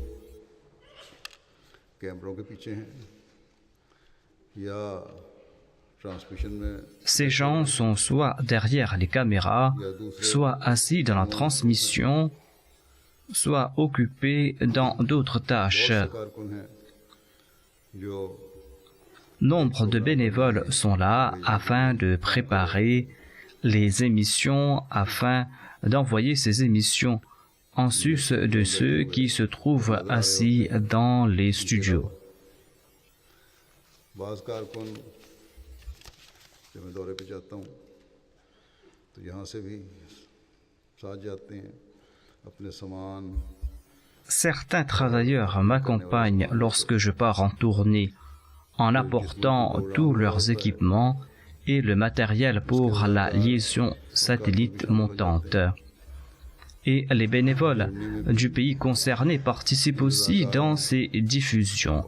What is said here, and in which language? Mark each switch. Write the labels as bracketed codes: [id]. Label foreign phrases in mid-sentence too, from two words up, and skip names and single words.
[fr] Ces gens sont soit derrière les caméras, soit assis dans la transmission, soit occupés dans d'autres tâches. nombre de bénévoles sont là afin de préparer les émissions, afin d'envoyer ces émissions en sus de ceux qui se trouvent assis dans les studios. [ur] بعض کارکن جب میں دورے پہ جاتا ہوں تو یہاں سے بھی ساتھ جاتے ہیں اپنے سامان. [fr] Certains travailleurs m'accompagnent lorsque je pars en tournée en apportant tous leurs équipements et le matériel pour la liaison satellite montante. Et les bénévoles du pays concerné participent aussi dans ces diffusions.